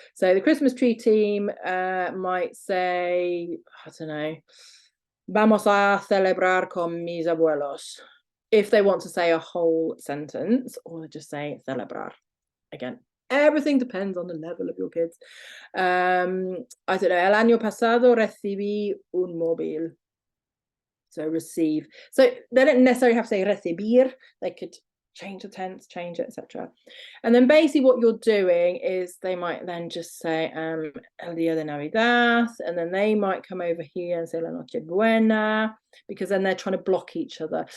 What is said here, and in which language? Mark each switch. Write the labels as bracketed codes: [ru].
[en] So the Christmas tree team might say, I don't know, [es] vamos a celebrar con mis abuelos, [en] if they want to say a whole sentence, or just say celebrar. Again, everything depends on the level of your kids. [es] I don't know, el año pasado recibí un móvil. [en] So receive. So they don't necessarily have to say recibir. They could change the tense, change it, etc. And then basically what you're doing is they might then just say [es] el día de Navidad, [en] and then they might come over here and say [es] la noche buena, [en] because then they're trying to block each other.